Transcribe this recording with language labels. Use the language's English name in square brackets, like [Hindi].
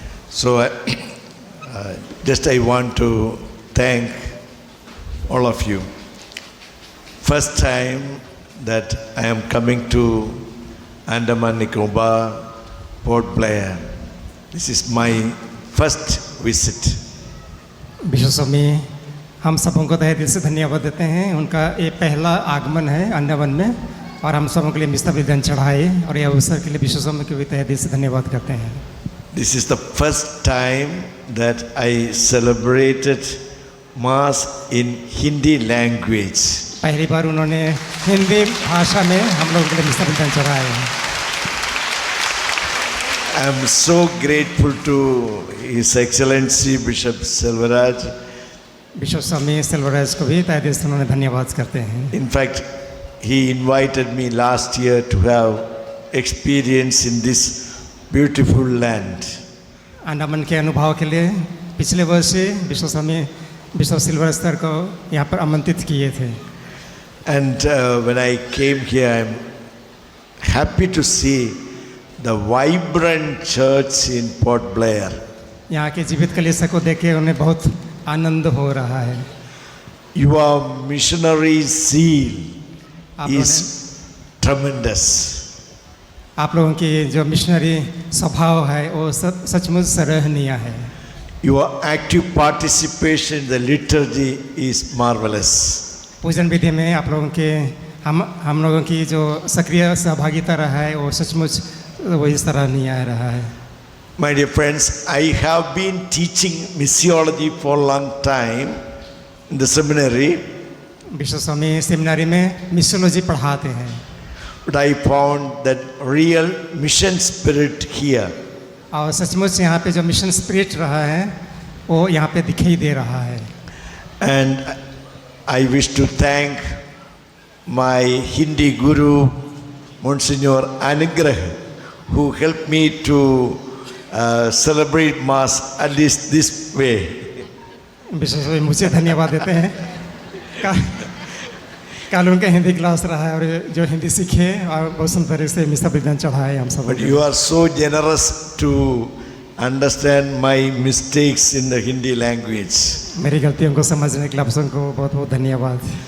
[English] So I want to thank all of you. First time that I am coming to Andaman Nicobar, Port Blair. This is my first visit. [Hindi] विश्व स्वामी हम सबों को तहे दिल से धन्यवाद देते हैं। उनका ये पहला आगमन है अंडमान में और हम सबों के लिए मिस्सा बलिदान चढ़ाए और यह अवसर के लिए विश्व स्वामी को भी तहे दिल से धन्यवाद करते हैं। [English] This is the first time that I celebrated Mass in Hindi language. [Hindi] पहली बार उन्होंने हिंदी भाषा में हम लोगों के लिए मिस्सा बलिदान चढ़ाए हैं। [English] I am so grateful to His Excellency Bishop Selvaraj. [Hindi] Bishop स्वामी सेल्वराज को भी तहे दिल से उन्होंने धन्यवाद करते हैं. [English] In fact, he invited me last year to have experience in this beautiful land. [Hindi] Andaman के अनुभव के लिए पिछले वर्ष बिशप स्वामी बिशप सिल्वर सर को यहाँ पर आमंत्रित किए थे. [English] And when I came here, I am happy to see the vibrant church in Port Blair. [Hindi] यहाँ के जीवित कलीसिया को देख के उन्हें बहुत आनंद हो रहा है. [English] Your missionary zeal is tremendous. [Hindi] आप लोगों की जो मिशनरी स्वभाव है वो सचमुच सराहनीय है. [English] Your active participation in the liturgy is marvelous. [Hindi] पूजन विधि में आप लोगों के हम लोगों की जो सक्रिय सहभागिता रहा है वो सचमुच वही सराहनीय रहा है. [English] My dear friends, I have been teaching missiology for a long time in the seminary. [Hindi] Bishop Swami seminary में मिशनोलॉजी पढ़ाते हैं. [English] But I found that real mission spirit here. [Hindi] और सचमुच यहाँ पे जो मिशन स्पिरिट रहा है वो यहाँ पे दिखाई दे रहा है. [English] And I wish to thank my Hindi guru, Monsignor Anugrah, who helped me to celebrate Mass at least this way. [Hindi] विशेष मुझे धन्यवाद देते हैं. कल उनका हिंदी क्लास रहा है और जो हिंदी सीखे और बहुत सुंदर से मिसा विधान चढ़ाए हम सब. [English] But you are so generous to understand my mistakes in the Hindi language. [Hindi] मेरी गलतियों को समझने के लिए आप सबको बहुत बहुत धन्यवाद.